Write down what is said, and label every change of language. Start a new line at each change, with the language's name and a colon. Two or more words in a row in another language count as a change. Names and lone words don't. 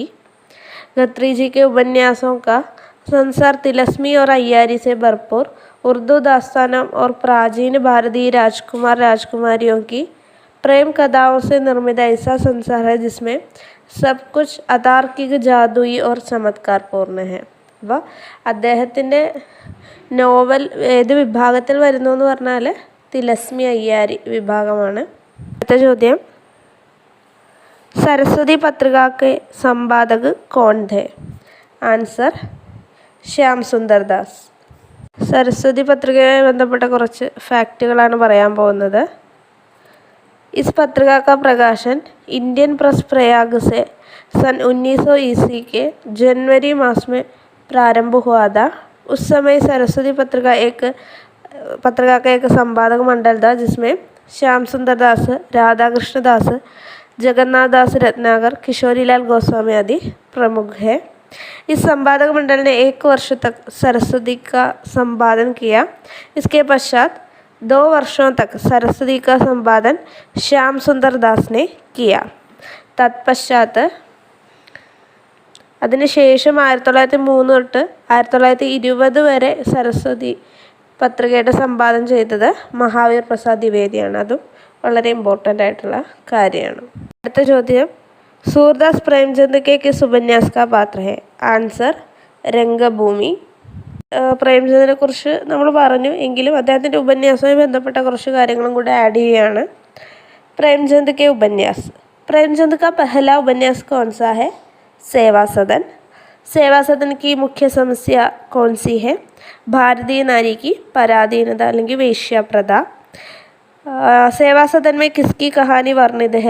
Hindi: खत्री जी के उपन्यासों का संसार तिलस्मी और अय्यारी से भरपूर उर्दू दास्तानों और प्राचीन भारतीय राजकुमार राजकुमारियों की प्रेम कथाओं से निर्मित ऐसा संसार है जिसमें सब कुछ अतार्किक, जादुई और चमत्कार पूर्ण है.
Malayalam: അപ്പോൾ അദ്ദേഹത്തിൻ്റെ നോവൽ ഏത് വിഭാഗത്തിൽ വരുന്നു എന്ന് പറഞ്ഞാൽ തിലസ്മി അയ്യാരി വിഭാഗമാണ്. അടുത്ത ചോദ്യം,
Hindi: सरस्वती पत्रिका के संपादक कौन थे? ആൻസർ ശ്യാം സുന്ദർ ദാസ്.
Malayalam: സരസ്വതി പത്രികയുമായി ബന്ധപ്പെട്ട കുറച്ച് ഫാക്റ്റുകളാണ് പറയാൻ പോകുന്നത്.
Hindi: इस पत्रिका का प्रकाशन इंडियन प्रेस प्रयाग से सन 1900 ईस्वी के जनवरी मास में प्रारंभ हुआ था. उस समय सरस्वती पत्रिका एक पत्रिका का एक संपादक मंडल था जिसमें श्याम सुंदर दास, राधा कृष्ण दास, जगन्नाथ दास रत्नाकर, किशोरीलाल गोस्वामी आदि प्रमुख हैं। इस संपादक मंडल ने 1 वर्ष तक सरस्वती का संपादन किया। इसके पश्चात 2 वर्षों तक सरस्वती का संपादन श्याम सुंदर दास ने किया।
Malayalam: തത്പശ്ചാത്ത് അതിനുശേഷം 1903 തൊട്ട് 1920 വരെ സരസ്വതി പത്രികയുടെ സംപാദനം ചെയ്തത് മഹാവീർ പ്രസാദ് ദ്വിവേദിയാണ്. അതും വളരെ ഇമ്പോർട്ടൻ്റ് ആയിട്ടുള്ള കാര്യമാണ്. അടുത്ത ചോദ്യം,
Hindi: सूरदास प्रेमचंद के किस उपन्यास का पात्र है?
Malayalam: ആൻസർ രംഗഭൂമി. പ്രേംചന്ദിനെ കുറിച്ച് നമ്മൾ പറഞ്ഞു, എങ്കിലും അദ്ദേഹത്തിൻ്റെ ഉപന്യാസവുമായി ബന്ധപ്പെട്ട കുറച്ച് കാര്യങ്ങളും കൂടെ ആഡ് ചെയ്യുകയാണ്.
Hindi: प्रेमचंद के उपन्यास. प्रेमचंद का पहला उपन्यास कौन सा है? सेवा सदन. सेवा सदन की मुख्य समस्या कौन सी है? भारतीय नारी की पराधीनता അല്ലെങ്കിൽ वेश्याप्रथा. सेवा सदन में किसकी कहानी वर्णित है?